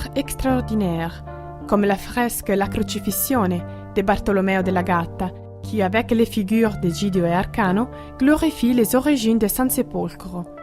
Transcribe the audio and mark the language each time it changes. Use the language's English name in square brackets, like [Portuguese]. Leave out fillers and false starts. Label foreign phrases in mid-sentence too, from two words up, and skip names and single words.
[French] extraordinaires, comme la fresque La Crocifissione de Bartolomeo della Gatta, qui, avec les figures de Gidio et Arcano, glorifie les origines de San Sepolcro.